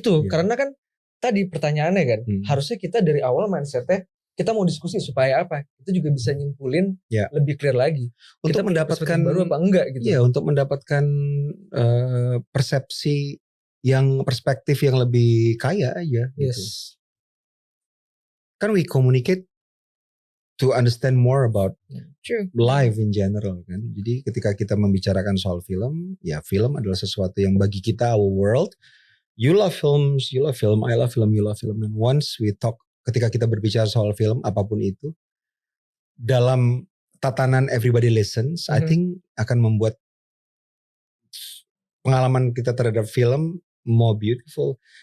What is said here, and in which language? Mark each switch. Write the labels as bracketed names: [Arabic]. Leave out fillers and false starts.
[Indonesian] itu karena kan tadi pertanyaannya kan harusnya kita dari awal mindsetnya kita mau diskusi supaya apa? Itu juga bisa nyimpulin lebih clear lagi. Untuk kita mendapatkan baru apa enggak gitu. Iya, untuk mendapatkan persepsi yang perspektif yang lebih kaya aja gitu. [English] Kan we communicate to understand more about life in general kan. [Indonesian] Jadi ketika kita membicarakan soal film, ya film adalah sesuatu yang bagi kita [English] our world. You love films, you love film, I love film, you love film. And once we talk, [Indonesian] ketika kita berbicara soal film apapun itu, dalam tatanan [English] everybody listens, I think [Indonesian] akan membuat pengalaman kita terhadap film [English] more beautiful.